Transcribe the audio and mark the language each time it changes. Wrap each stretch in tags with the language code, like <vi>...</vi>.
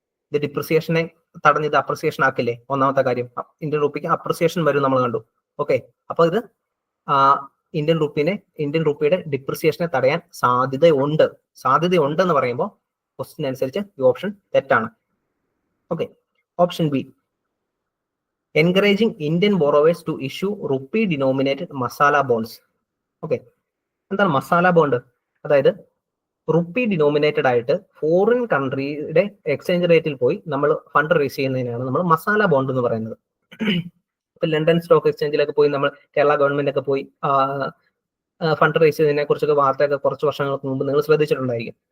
<ml>ഇത് ഡിപ്രിസിയേഷനെ തടഞ്ഞത് അപ്രിസിയേഷൻ ആക്കില്ലേ? ഒന്നാമത്തെ കാര്യം, ഇന്ത്യൻ റുപ്പിക്ക് അപ്രിസിയേഷൻ വരും നമ്മൾ കണ്ടു. ഓക്കെ, അപ്പൊ ഇത് ഇന്ത്യൻ റുപ്പിയുടെ ഡിപ്രിസിയേഷനെ തടയാൻ സാധ്യതയുണ്ടെന്ന് പറയുമ്പോൾ ക്വസ്റ്റ്യൻ അനുസരിച്ച് ഈ ഓപ്ഷൻ തെറ്റാണ്.</ml> <en>Okay, option B, encouraging Indian borrowers to issue rupee denominated masala bonds.</en> <ml>Okay, എന്താണ് മസാല ബോണ്ട്? അതായത് റുപ്പി ഡിനോമിനേറ്റഡ് ആയിട്ട് ഫോറിൻ കൺട്രിയുടെ എക്സ്ചേഞ്ച് റേറ്റിൽ പോയി നമ്മൾ ഫണ്ട് റേസ് ചെയ്യുന്നതിനാണ് നമ്മൾ മസാല ബോണ്ട് എന്ന് പറയുന്നത്. ഇപ്പൊ ലണ്ടൻ സ്റ്റോക്ക് എക്സ്ചേഞ്ചിലൊക്കെ പോയി നമ്മൾ കേരള ഗവൺമെന്റ് ഒക്കെ പോയി ഫണ്ട് റേസ് ചെയ്തതിനെ കുറിച്ചൊക്കെ വാർത്തയൊക്കെ കുറച്ച് വർഷങ്ങൾക്ക് മുമ്പ് നിങ്ങൾ ശ്രദ്ധിച്ചിട്ടുണ്ടായിരിക്കും.</ml>